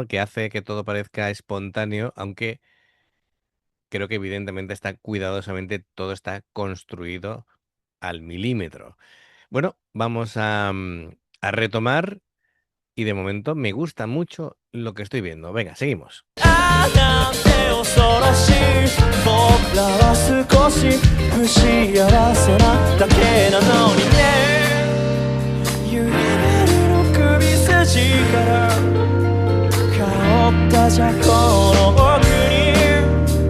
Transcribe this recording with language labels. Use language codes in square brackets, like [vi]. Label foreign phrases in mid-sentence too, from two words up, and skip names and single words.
[es] Que hace que todo parezca espontáneo, aunque creo que evidentemente está cuidadosamente, todo está construido al milímetro. Bueno, vamos a retomar y de momento me gusta mucho lo que estoy viendo. Venga, seguimos. [ja] あなんて恐ろしい僕らは少し不幸せなだけなのにね揺れるの首筋から香ったじゃこの奥に